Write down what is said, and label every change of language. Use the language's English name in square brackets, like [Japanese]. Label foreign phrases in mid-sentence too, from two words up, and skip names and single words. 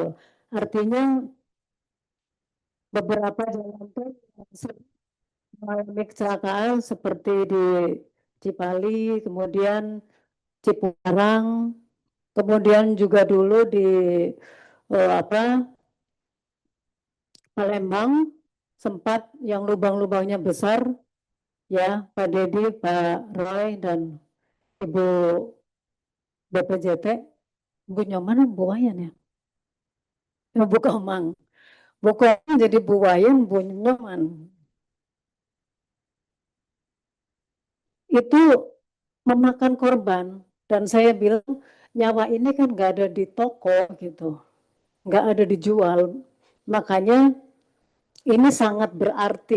[Indonesian] Artinya beberapa jalan tol yang mengalami kecelakaan seperti di Cipali, kemudian Cipularang, kemudian juga dulu di apa Palembang sempat yang lubang-lubangnya besar ya, Pak Dedi, Pak Roy dan Ibu BPJT, Bu Nyoman, Bu Wayan ya, Bu Komang, Bu Komang jadi Bu Wayan, Bu Nyoman. Itu memakan korban dan saya bilang nyawa ini kan nggak ada di toko gitu, nggak ada dijual, makanya ini sangat berarti.